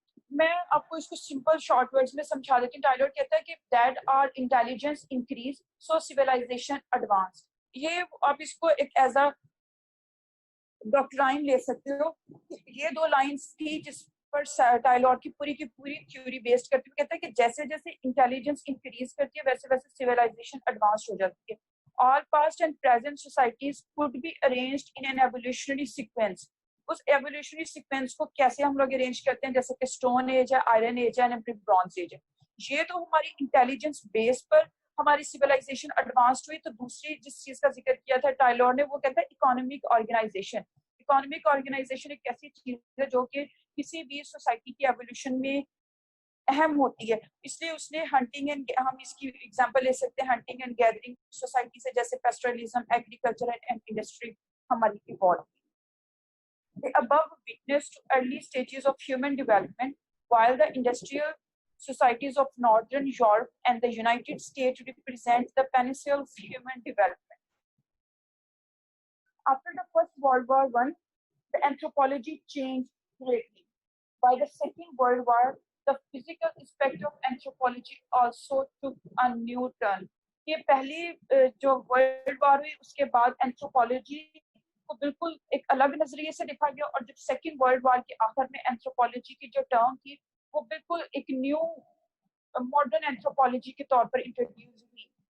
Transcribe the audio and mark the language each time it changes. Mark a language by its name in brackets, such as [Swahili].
[Urdu] میں آپ کو اس کو سمپل شارٹ ورڈز میں سمجھا دیتی ہوں. ٹائلر کہتا ہے کہ [English] That our intelligence increase so civilization advance. [Urdu] یہ آپ اس کو ایک ایز اے ڈاکٹرائن لے سکتے ہو. یہ دو لائنس تھی جس پر ٹائلر کی پوری تھیوری بیسڈ کرتی ہے. کہتا ہے کہ جیسے جیسے انٹیلیجنس انکریز کرتی ہے ویسے ویسے سویلائزیشن ایڈوانس ہو جاتی ہے. [English] All past and present societies could be arranged in an evolutionary sequence. [Urdu] اس evolutionary sequence کو کیسے ہم لوگ ارینج کرتے ہیں, جیسے کہ اسٹون ایج ہے, آئرن ایج ہے, برونز ایج ہے. یہ تو ہماری انٹیلیجنس بیس پر ہماری سویلائزیشن ایڈوانسڈ ہوئی. تو دوسری جس چیز کا ذکر کیا تھا ٹائلر نے, وہ کہتا ہے اکانومک آرگنائزیشن. اکانومک آرگنائزیشن ایک ایسی چیز ہے جو کہ کسی بھی سوسائٹی کی ایولیوشن میں اہم ہوتی ہے. اس لیے اس نے ہنٹنگ اینڈ, ہم اس کی ایگزامپل لے سکتے ہیں ہنٹنگ اینڈ گیدرنگ سوسائٹی سے, جیسے پیسٹرلزم, ایگریکلچر اینڈ انڈسٹری ہماری evolve. [English] The above witness to early stages of human development, while the industrial societies of Northern Europe and the United States represent the pinnacle of human development. After the First World War I, the anthropology changed greatly. By the Second World War, the physical aspect of anthropology also took a new turn. [Urdu] یہ پہلی جو world war ہوئی اس کے بعد anthropology کو بالکل ایک الگ نظریے سے دیکھا گیا, اور جب سیکنڈ ورلڈ وار کے آخر میں اینتھروپولوجی کی جو ٹرم تھی وہ بالکل ایک نیو ماڈرن اینتھروپولوجی کے طور پر انٹروڈیوس ہوئی.